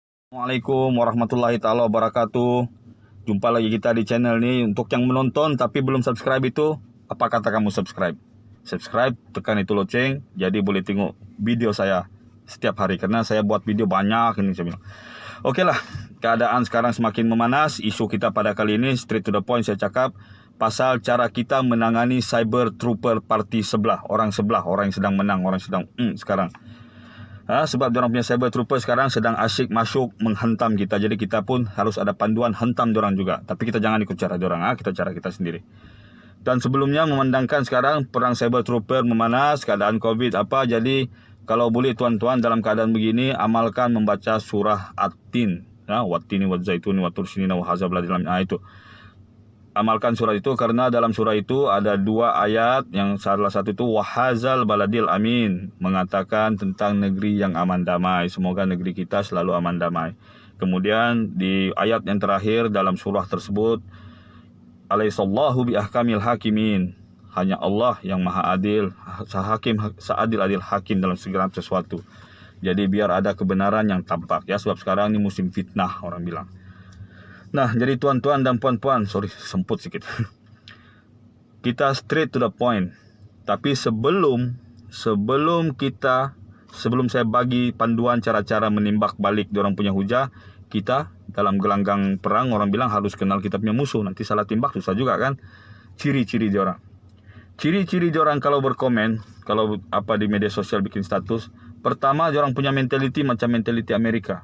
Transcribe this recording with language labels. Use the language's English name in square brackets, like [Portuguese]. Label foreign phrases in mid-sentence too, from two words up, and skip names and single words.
[Arabic] السلام عليكم ورحمة الله تعالى وبركاته. [Malay] Jumpa lagi kita di channel ini. Untuk yang menonton tapi belum subscribe itu, apa kata kamu subscribe? Subscribe, tekan itu lonceng, jadi boleh tengok video saya setiap hari. Karena saya buat video banyak ini saya bilang. Oke lah, keadaan sekarang semakin memanas. Isu kita pada kali ini [English] straight to the point [Malay] saya cakap pasal cara kita menangani [English] cyber trooper [Malay] parti sebelah, orang yang sedang menang, orang sedang sekarang. Sebab diorang punya [English] cyber trooper [Malay] sekarang sedang asyik masuk menghentam kita. Jadi kita pun harus ada panduan hentam diorang juga. Tapi kita jangan ikut cara diorang, kita cara kita sendiri. Dan sebelumnya memandangkan sekarang perang [English] cyber trooper [Malay] memanas, keadaan COVID apa. Jadi kalau boleh tuan-tuan dalam keadaan begini, amalkan membaca surah At-Tin. [Arabic] والتين والزيتون وطور سينين وهذا البلد. [Malay] Itu. Amalkan surah itu karena dalam surah itu ada dua ayat, yang salah satu itu [Arabic] وهذا البلد الأمين, [Malay] mengatakan tentang negeri yang aman damai. Semoga negeri kita selalu aman damai. Kemudian di ayat yang terakhir dalam surah tersebut, [Arabic] أليس الله بأحكم الحاكمين, [Malay] hanya Allah yang maha adil, seadil-adil hakim dalam segala sesuatu. Jadi biar ada kebenaran yang tampak ya, sebab sekarang ini musim fitnah orang bilang. Nah, jadi tuan-tuan dan puan-puan, semput sikit. Kita [English] straight to the point. [Malay] Tapi sebelum saya bagi panduan cara-cara menimbak balik diorang punya hujah, kita dalam gelanggang perang orang bilang harus kenal kita punya musuh. Nanti salah timbak susah juga kan. Ciri-ciri diorang. Ciri-ciri diorang kalau berkomen, kalau apa di media sosial bikin status, pertama diorang punya mentality macam mentality Amerika.